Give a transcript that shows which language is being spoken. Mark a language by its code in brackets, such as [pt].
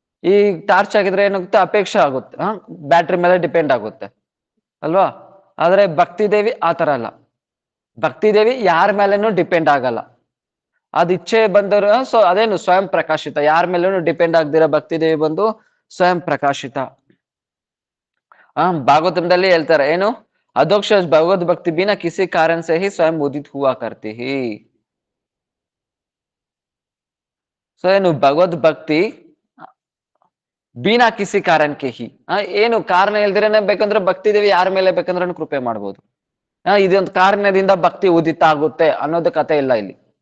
[kn] ಈ ಟಾರ್ಚ್ ಆಗಿದ್ರೆ ಏನಾಗುತ್ತೆ, ಅಪೇಕ್ಷೆ ಆಗುತ್ತೆ, ಬ್ಯಾಟ್ರಿ ಮೇಲೆ ಡಿಪೆಂಡ್ ಆಗುತ್ತೆ ಅಲ್ವಾ। ಆದ್ರೆ ಭಕ್ತಿ ದೇವಿ ಆತರ ಅಲ್ಲ, ಭಕ್ತಿ ದೇವಿ ಯಾರ ಮೇಲೇನು ಡಿಪೆಂಡ್ ಆಗಲ್ಲ, ಅದ್ ಇಚ್ಛೆ ಬಂದರು। ಸೊ ಅದೇನು ಸ್ವಯಂ ಪ್ರಕಾಶಿತ, ಯಾರ ಮೇಲೇನು ಡಿಪೆಂಡ್ ಆಗದಿರ ಭಕ್ತಿ ದೇವಿ ಬಂದು ಸ್ವಯಂ ಪ್ರಕಾಶಿತ। ಭಾಗವತದಲ್ಲಿ ಹೇಳ್ತಾರೆ ಏನು, [hi] अधोक्ष भगवत भक्ति बिना किसी कारण से ही स्वयं उदित हुआ करती ही। [kn] ಸೊ ಏನು ಭಗವದ್ ಭಕ್ತಿ [hi] ಬಿನಾ ಕಿಸಿ [kn] ಕಾರಣಕ್ಕೆ ಹಿ, ಏನು ಕಾರಣ ಇಲ್ದಿರೇನೆ ಬೇಕಂದ್ರೆ ಭಕ್ತಿ ದೇವಿ ಯಾರ ಮೇಲೆ ಬೇಕಂದ್ರೆ ಕೃಪೆ ಮಾಡ್ಬೋದು। ಇದೊಂದು ಕಾರಣದಿಂದ ಭಕ್ತಿ ಉದಿತ ಆಗುತ್ತೆ ಅನ್ನೋದು ಕತೆ ಇಲ್ಲ ಇಲ್ಲಿ।